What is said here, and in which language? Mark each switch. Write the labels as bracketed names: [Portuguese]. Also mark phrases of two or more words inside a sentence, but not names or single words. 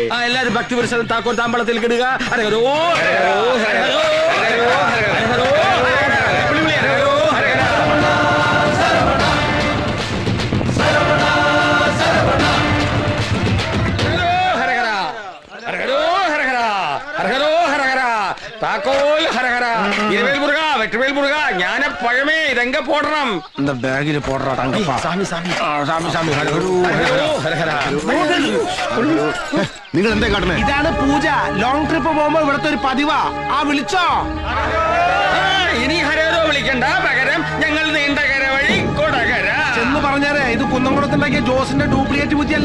[Malayalam] എല്ലാരും ഭക്തിപുരുഷൻ താക്കോൽ താമ്പളത്തിൽ കിടുക. ഹരഹരോ ഹരഹരോ ഹരഹരോ ഹരഹരോ ഹരഹരോ താക്കോൽ ഹരഹര. [Tamil] இருவேல் முருக, வெட்டுவேல் முருக, ஞான பழமே இதெங்க போடணம். இந்த பேகில போடுறா தங்கப்பா. சாமி சாமி சாமி சாமி ஹரஹரோ [Malayalam] ഹരഹര. നിങ്ങൾ എന്താ കാട്ടണേ? ഇതാണ് പൂജ. [English] long trip [Malayalam] പോകുമ്പോ ഇവിടത്തെ ഒരു പതിവാ. ആ വിളിച്ചോ? ഇനി ഹരഹരോ വിളിക്കണ്ട, പകരം ഞങ്ങൾ നീണ്ടകര വഴി കൊടകര ചെന്ന് പറഞ്ഞാരേ ഇത് കുന്നംകുളത്തുണ്ടാക്കിയ ജോസിന്റെ ഡ്യൂപ്ലിക്കേറ്റ് ബുദ്ധിയല്ല.